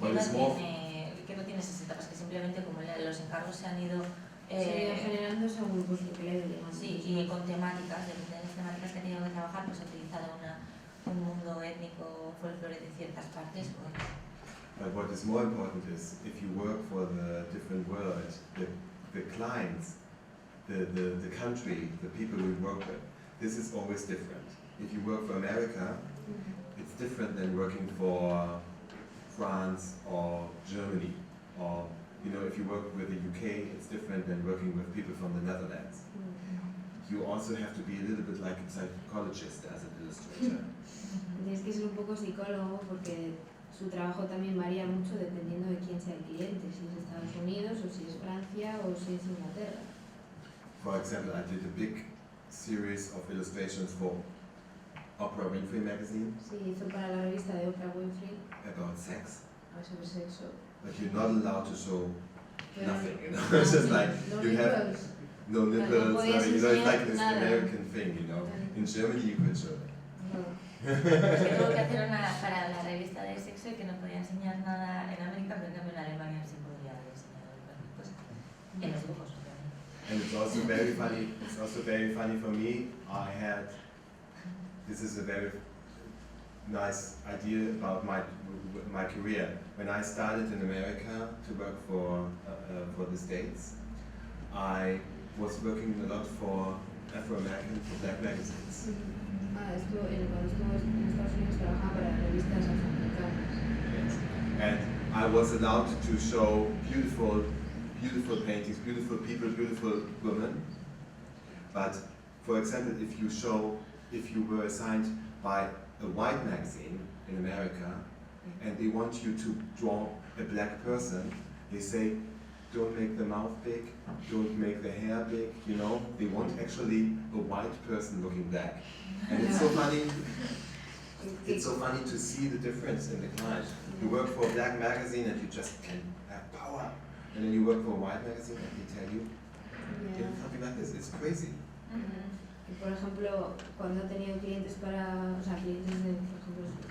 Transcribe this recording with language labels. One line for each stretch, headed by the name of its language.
Spanish: que no tiene esas etapas, que simplemente como los encargos se han ido generando según pues, lo que le dé. Sí, y con temáticas, de las temáticas que ha tenido que trabajar, pues ha utilizado un mundo étnico, folclore de ciertas partes. Pues.
English: But what is more important is if you work for the different world, the clients, the country, the people we work with, this is always different. If you work for America, it's different than working for France or Germany, or you know, if you work with the UK, it's different than working with people from the Netherlands. You also have to be a little bit like a psychologist as an illustrator.
Spanish: Tienes que ser un poco psicólogo porque su trabajo también varía mucho dependiendo de quién sea el cliente, si es Estados Unidos o si es Francia o si es Inglaterra.
English: For example, I did a big series of illustrations for Oprah Winfrey magazine.
Spanish: Sí, hizo para la revista de Oprah Winfrey.
English: About sex.
Spanish: Sobre sexo.
English: But you're not allowed to show nothing, you know. It's just like you have no nipples. I mean, you know, it's like this American thing, you know. In Germany, you could show it.
Spanish: Es que tuvo que hacer una para la revista de sexo y que no podía enseñar nada en América, pero en cambio en Alemania sí podía enseñar pues, en los dibujos.
English: And it's also very funny. It's also very funny for me. This is a very nice idea about my career. When I started in America to work for the States, I was working a lot for Afro-American, for black magazines.
Spanish: Cuando estuvo en Estados Unidos trabajaba para revistas afroamericanas.
English: Yes. And I was allowed to show beautiful paintings, beautiful people, beautiful women. But for example, if you were assigned by a white magazine in America and they want you to draw a black person, they say, don't make the mouth big, don't make the hair big, you know. They want actually a white person looking black. And it's so funny. it's so funny to see the difference in the client. You work for a black magazine and you just can have power, and then you work for a white magazine and they tell you something like this. It's crazy.
Spanish: Y por ejemplo, cuando he tenido clientes para, o sea, clientes de, por ejemplo,